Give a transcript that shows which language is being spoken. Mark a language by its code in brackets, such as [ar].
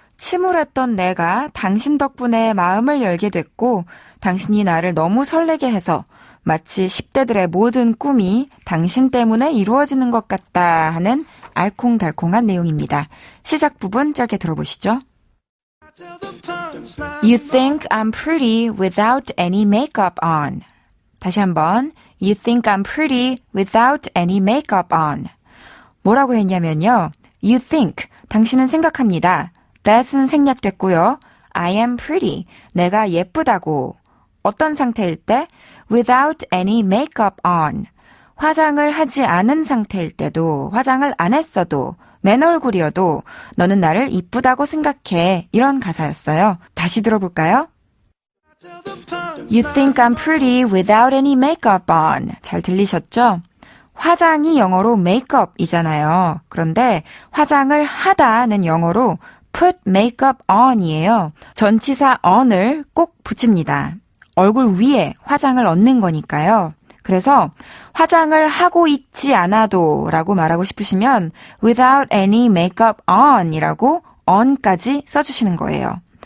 [ko] 침울했던 내가 당신 덕분에 마음을 열게 됐고 당신이 나를 너무 설레게 해서 마치 10대들의 모든 꿈이 당신 때문에 이루어지는 것 같다 하는 알콩달콩한 내용입니다. 시작 부분 짧게 들어보시죠. [en] You think I'm pretty without any makeup on. [ko] 다시 한번. [en] You think I'm pretty without any makeup on. [ko] 뭐라고 했냐면요. [en] You think, [ko] 당신은 생각합니다. That은 생략됐고요. [en] I am pretty, [ko] 내가 예쁘다고. 어떤 상태일 때? [en] Without any makeup on. [ko] 화장을 하지 않은 상태일 때도, 화장을 안 했어도, 맨 얼굴이어도 너는 나를 이쁘다고 생각해. 이런 가사였어요. 다시 들어볼까요? [en] You think I'm pretty without any makeup on. [ko] 잘 들리셨죠? 화장이 영어로 makeup이잖아요. 그런데 화장을 하다는 영어로 [en] put makeup on [ko] 이에요. 전치사 on을 꼭 붙입니다. 얼굴 위에 화장을 얹는 거니까요. 그래서 화장을 하고 있지 않아도 라고 말하고 싶으시면 [en] without any makeup on [ko] 이라고 on까지 써주시는 거예요.